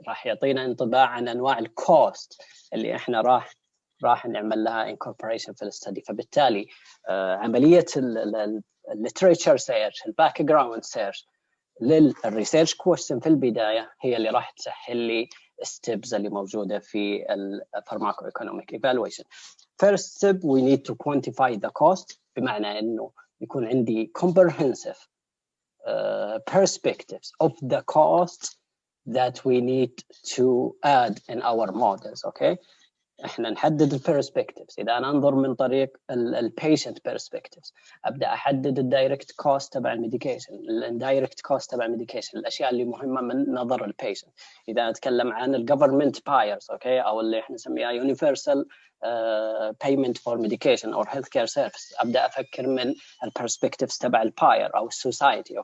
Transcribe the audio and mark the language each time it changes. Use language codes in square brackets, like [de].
[ar] راح يعطينا انطباع عن أنواع الكوست اللي إحنا راح نعمل لها incorporation في الستدي. فبالتالي عملية literature search، الباك جراوند سيرش للريسيرش كويستشن في البداية هي اللي راح تسهل لي steps اللي موجودة في pharmacoeconomic evaluation. [en] First step, we need to quantify the cost، [ar] بمعنى إنه يكون عندي [en] comprehensive perspectives of the costs that we need to add in our models. [ar] Okay, احنا نحدد البيرسبكتيفز. اذا انا انظر من طريق البيشنت بيرسبكتيفز، ابدا احدد الدايركت كوست تبع الميديكيشن، الاندايركت كوست تبع الميديكيشن، الاشياء اللي مهمه من نظر البيشنت. اذا اتكلم عن الجفرمنت بايرز، اوكي، او اللي احنا نسميها يونيفرسال [en] payment for medication or healthcare service، [ar] ابدا افكر من البيرسبكتيفز تبع الباير او السوسايتي.